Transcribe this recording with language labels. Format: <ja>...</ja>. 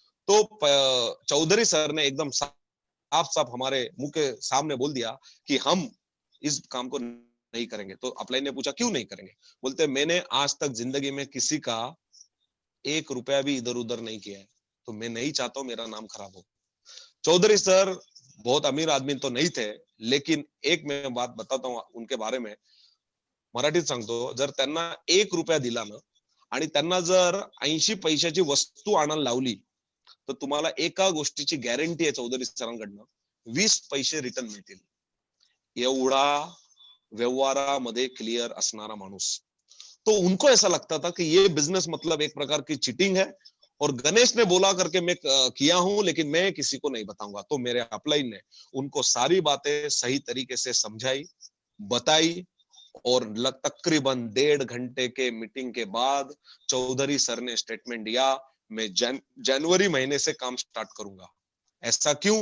<hi>तो चौधरी सर ने एकदम साफ साफ हमारे मुंह के सामने बोल दिया कि हम इस काम को नहीं करेंगे। तो अपलाइन ने पूछा क्यों नहीं करेंगे? बोलते मैंने आज तक जिंदगी में किसी का 1 रुपया भी इधर उधर नहीं किया है, तो मैं नहीं चाहता हूं मेरा नाम खराब हो। चौधरी सर बहुत अमीर आदमी तो नहीं थे, लेकिन एक मैं बात बताता हूँ उनके बारे में,</hi> <mr>मराठीत सांगतो, जर त्यांना 1 रुपया दिला ना आणि त्यांना जर 80 पैशाची वस्तू आणायला लावली, तर तुम्हाला एका गोष्टीची गॅरंटी आहे चौधरी सरांकडनं, 20 पैसे रिटर्न मिळतील। एवढा व्यवहारामध्ये क्लियर असणारा माणूस।</mr> <hi>तो उनको ऐसा लगता था कि ये बिजनेस मतलब एक प्रकार की चीटिंग है, और गणेश ने बोला करके मैं किया हूं, लेकिन मैं किसी को नहीं बताऊंगा। तो मेरे अपलाइन ने उनको सारी बातें सही तरीके से समझाई, बताई, और तकरीबन 1.5 घंटे के मीटिंग के बाद चौधरी सर ने स्टेटमेंट दिया, मैं जनवरी महीने से काम स्टार्ट करूंगा। ऐसा क्यों?</hi>